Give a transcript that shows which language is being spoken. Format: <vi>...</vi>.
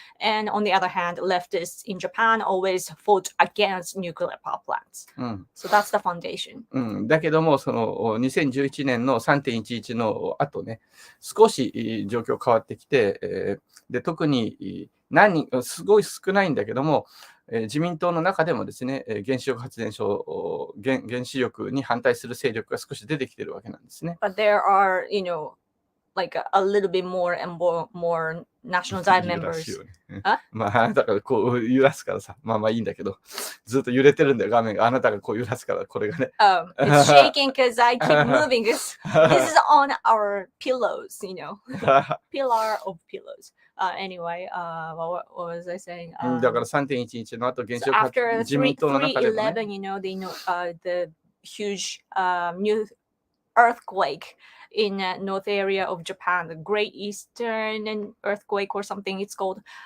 <en>And on the other hand, leftists in Japan always fought against nuclear power plants. So that's the foundation.</en> <ja>だけども、その2011年の 3.11 の後ね、少し状況変わってきて、で特にすごい少ないんだけども、自民党の中でもですね、原子力発電所、原子力に反対する勢力が少し出てきているわけなんですね。</ja> <en>But there are, like a little bit more and more national diet members.</en> <ja>あなたがこう揺らすからさ、いいんだけど、ずっと揺れてるんだよ、画面が。あなたがこう揺らすから、これがね。</ja> <en>It's shaking because I keep moving. This is on our pillows, pillar of pillows. Anyway, what was I saying?</en> <ja>だから3.11 の後、原子力発電自民党の中でも、ね。</ja> <en>After the huge new earthquake in north area of Japan, the Great Eastern earthquake or something it's called.</en>